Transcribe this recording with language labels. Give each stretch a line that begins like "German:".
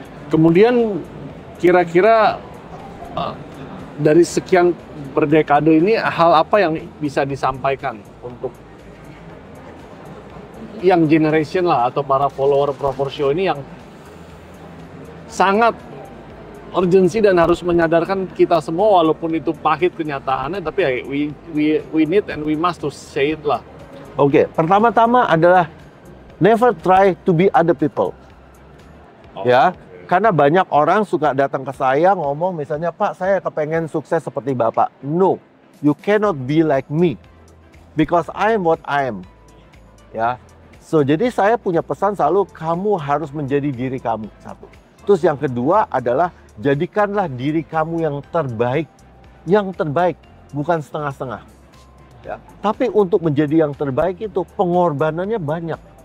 Indonesian: Kemudian kira-kira dari sekian berdekade ini hal apa yang bisa disampaikan untuk yang generation lah atau para follower Proporsio ini yang sangat urgensi dan harus menyadarkan kita semua walaupun itu pahit kenyataannya, tapi ya
English: we need and we must to say it
Indonesian: lah. Oke, pertama-tama adalah
English: never try to be other people.
Indonesian: Ya, karena banyak orang suka datang ke saya ngomong misalnya, Pak, saya kepengen sukses seperti Bapak.
English: No, you cannot be like me because I am what I am.
Indonesian: Ya, so jadi saya punya pesan selalu, kamu harus menjadi diri kamu, satu. Terus yang kedua adalah jadikanlah diri kamu yang terbaik, bukan setengah-setengah. Ya, tapi untuk menjadi yang terbaik itu pengorbanannya banyak.